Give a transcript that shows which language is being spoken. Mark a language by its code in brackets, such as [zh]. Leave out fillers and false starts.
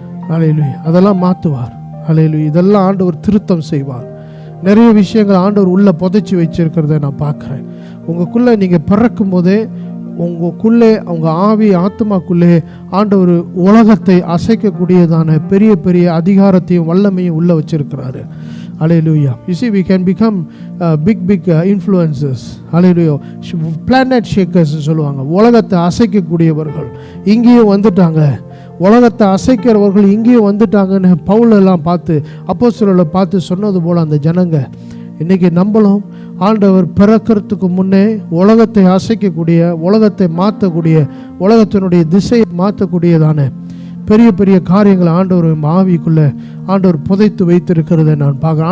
[ta] ஹல்லேலூயா. அதெல்லாம் மாற்றுவார். ஹல்லேலூயா. இதெல்லாம் ஆண்டவர் திருத்தம் செய்வார். நிறைய விஷயங்கள் ஆண்டவர் உள்ளே புதைச்சி வச்சிருக்கிறத நான் பார்க்குறேன். உங்களுக்குள்ளே நீங்கள் பிறக்கும் போதே உங்களுக்குள்ளே உங்கள் ஆவி ஆத்மாக்குள்ளே ஆண்டவர் உலகத்தை அசைக்கக்கூடியதான பெரிய பெரிய அதிகாரத்தையும் வல்லமையும் உள்ளே வச்சிருக்கிறாரு. [en] Hallelujah. You see, we can become big influencers. Hallelujah. [ta] Planet shakers சொல்லுவாங்க. உலகத்தை அசைக்கக்கூடியவர்கள் இங்கேயும் வந்துட்டாங்க. உலகத்தை அசைக்கிறவர்கள் இங்கேயும் வந்துட்டாங்கன்னு பவுலெல்லாம் பார்த்து அப்போஸ்தலர்களை பார்த்து சொன்னது போல் அந்த ஜனங்க இன்றைக்கி நம்மளும் ஆண்டவர் பிறக்கிறதுக்கு முன்னே உலகத்தை அசைக்கக்கூடிய, உலகத்தை மாற்றக்கூடிய, உலகத்தினுடைய திசையை மாற்றக்கூடியதான பெரிய பெரிய காரியங்களை ஆண்டவர் ஆவிக்குள்ளே ஆண்டவர் புதைத்து வைத்திருக்கிறத நான் பார்க்குறேன்.